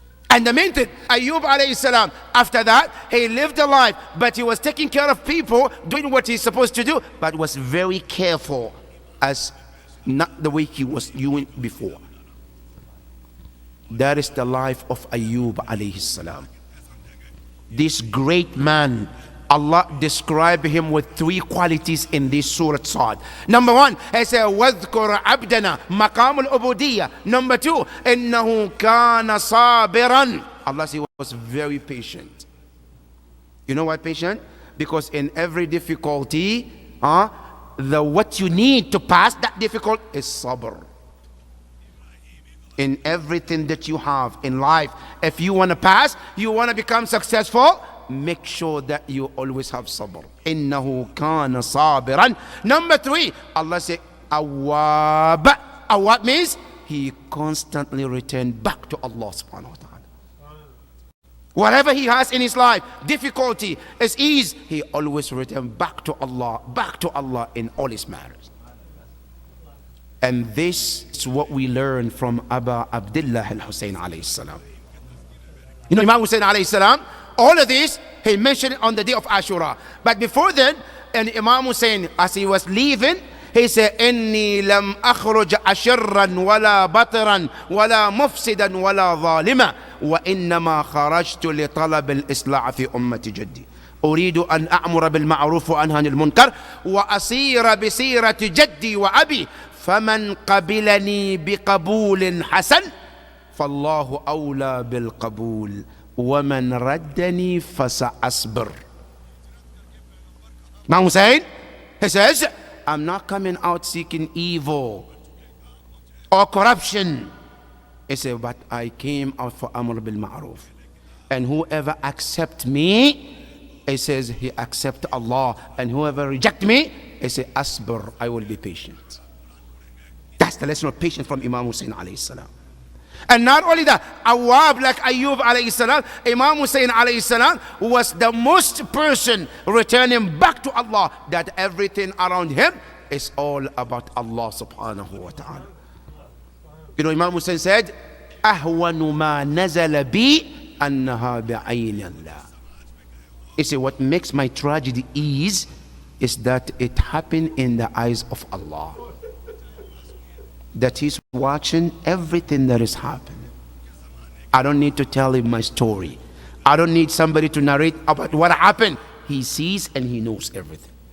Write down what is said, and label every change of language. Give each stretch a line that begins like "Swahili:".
English: And the main thing, Ayub alayhi salam, after that, he lived a life, but he was taking care of people, doing what he's supposed to do, but was very careful as not the way he was doing before. That is the life of Ayub alayhi salam. This great man, Allah described him with three qualities in this Surah Sad.
Arabic: Number one, he said, وَاذْكُرْ عَبْدَنَا مَقَامُ الْعُبُودِيَّةِ. Number two, إِنَّهُ كَانَ صَابِرًا.
English: Allah said he was very patient. You know why patient? Because in every difficulty, what you need to pass that difficulty is sabr. In everything that you have in life, if you want to pass, you want to become successful, make sure that you always have sabr. Innahu kana sabiran. Number three, Allah said, awwab. Awwab means he constantly returned back to Allah subhanahu wa ta'ala. Whatever he has in his life, difficulty, is ease, he always returned back to Allah in all his matters. And this is what we learn from Abu Abdullah al-Hussein alayhi salam. You know, Imam Hussein alayhi salam, all of this, he mentioned on the day of Ashura.
Arabic: But before then, and Imam Hussein, as he was leaving, he said, إِنِّي لَمْ أَخْرُجْ أَشِرًّا وَلَا بَطِرًا وَلَا مُفْسِدًا وَلَا ظَالِمًا وَإِنَّمَا خَرَجْتُ لِطَلَبِ الْإِصْلَاحِ فِي أُمَّةِ جَدِّي أريد أن أأمر بالمعروف وأنهى عن المنكر وأسير بسيرة جدي وأبي فمن قبلني بقبول حسن فالله أولى بالقبول وَمَنْ رَدَّنِي فَسَأَصْبِرْ.
English: Imam Hussein, he says, I'm not coming out seeking evil or corruption. He said, but I came out for Amr bil Ma'ruf. And whoever accept me, he says, he accept Allah. And whoever reject me, he says, Asbir, I will be patient. That's the lesson of patience from Imam Hussein alayhi salam. And not only that, Awwab like Ayub alayhi salam, Imam Hussein alayhi salam was the most person returning back to Allah, that everything around him is all about Allah subhanahu wa ta'ala.
Arabic: You know, Imam Hussein said, أهون ما نزل بي أنها بعين الله.
English: He said, what makes my tragedy is that it happened in the eyes of Allah. That he's watching everything that is happening. I don't need to tell him my story. I don't need somebody to narrate about what happened. He sees and he knows everything.